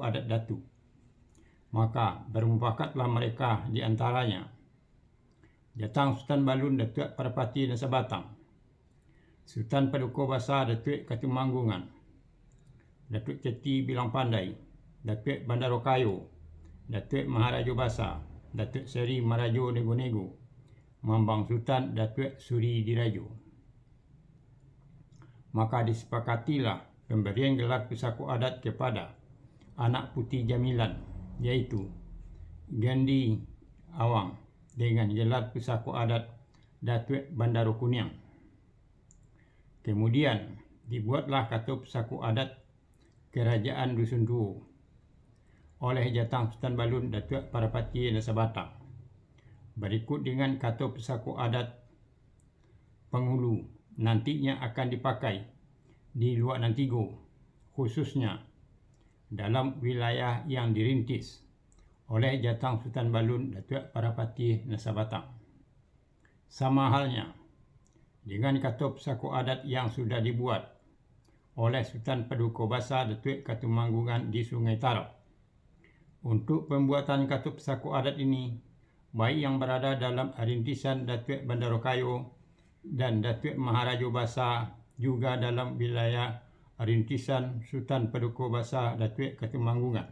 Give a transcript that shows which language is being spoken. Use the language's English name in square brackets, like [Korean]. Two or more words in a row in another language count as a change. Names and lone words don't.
[Indonesian] Adat Datu, maka bermufakatlah mereka di antaranya Jatang Sultan Balun Datuk Parapati Nasabatang, Sultan Paduka Basar Datuk Katumanggungan, Datuk Ceti Bilang Pandai, Datuk Bandarokayo, Datuk Maharaja Basar, Datuk Seri Marajo Nego-Nego, Mambang Sultan Datuk Suri Dirajo. Maka disepakatilah pemberian gelar Pusako Adat kepada anak Putih Jamilan, yaitu Gondi Awang dengan gelar Pusako Adat Datuk Bandar Kuniang. Kemudian dibuatlah Katu Pesako Adat Kerajaan Dusun Tuo oleh Jatang Sultan Balun Datuk Parapati Nasabatang, berikut dengan Katu Pesako Adat Penghulu nantinya akan dipakai di Luak Nantigo, khususnya dalam wilayah yang dirintis oleh Jatang Sultan Balun Datuk Parapati Nasabatang. Sama halnya dengan Katu Pesako Adat yang sudah dibuat oleh Sultan Paduka Basar Datuk Katumanggungan di Sungai Tarak. Untuk pembuatan Katu Pesako Adat ini, baik yang berada dalam rintisan Datuk Bandarokayo dan Datuk Maharaja Basar juga dalam wilayah rintisan Sultan Paduka Basar Datuk Ketumanggungan.